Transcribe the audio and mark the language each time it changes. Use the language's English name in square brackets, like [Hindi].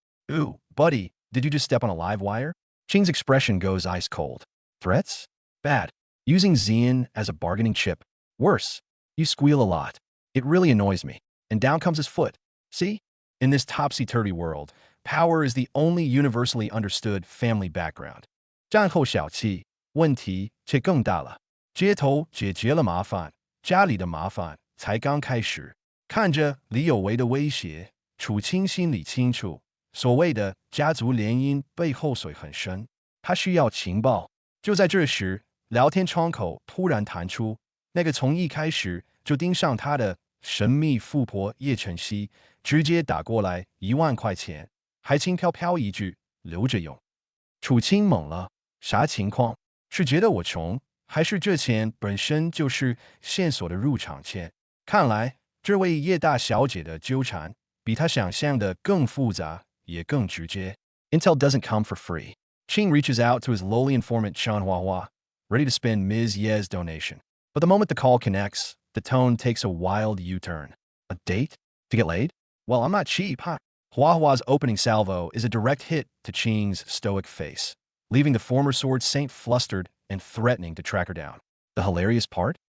[English] Ooh, buddy, did you just step on a live wire? Qing's expression goes ice cold. Threats? Bad. Using Zian as a bargaining chip? Worse. You squeal a lot. It really annoys me. And down comes his foot. See? In this topsy-turvy world, power is the only universally understood family background. [Chinese] 战后小气，问题却更大了。街头解决了麻烦，家里的麻烦才刚开始。看着李有为的威胁，楚清心里清楚，所谓的家族联姻背后水很深，他需要情报。就在这时，聊天窗口突然弹出，那个从一开始就盯上他的神秘富婆叶晨曦，直接打过来1万块钱，还轻飘飘一句留着用。楚清懵了，啥情况？是觉得我穷，还是这钱本身就是线索的入场券？看来这位叶大小姐的纠缠比她想象的更复杂，也更直接。 [English] Intel doesn't come for free. Qing reaches out to his lowly informant Shan Huahua, ready to spend Ms. Ye's donation. But the moment the call connects, the tone takes a wild U-turn. A date? To get laid? Well, I'm not cheap, huh? Huahua's opening salvo is a direct hit to Qing's stoic face, leaving the former sword saint flustered and threatening to track her down. The hilarious part?